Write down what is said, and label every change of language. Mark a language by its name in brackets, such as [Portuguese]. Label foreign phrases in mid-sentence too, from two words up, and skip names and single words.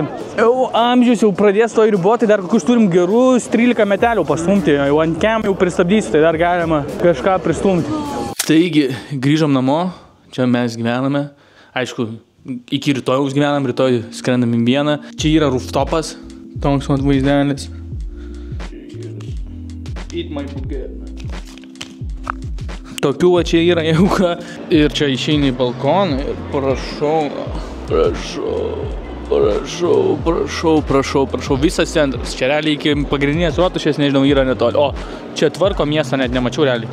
[Lithuanian] Amžius jau pradės to riboti, dar kokius turim gerus 13 metelių pastumti. Jau ant kem jau pristabdysiu, tai dar galima kažką pristumti. Taigi, grįžom namo. Čia mes gyvename. Aišku, iki rytojaus gyvenam, rytoj skrendam į Vieną. Čia yra rooftopas. Toks mat vaizdelis. [English] Eat my baguette. [Lithuanian] Tokių va čia yra jauka. Ir čia išeini į balkoną ir prašau. Visas centras. Čia realiai iki pagrindinės rotušės, nežinau, yra netoli. O, čia tvarko miestą, net nemačiau realiai.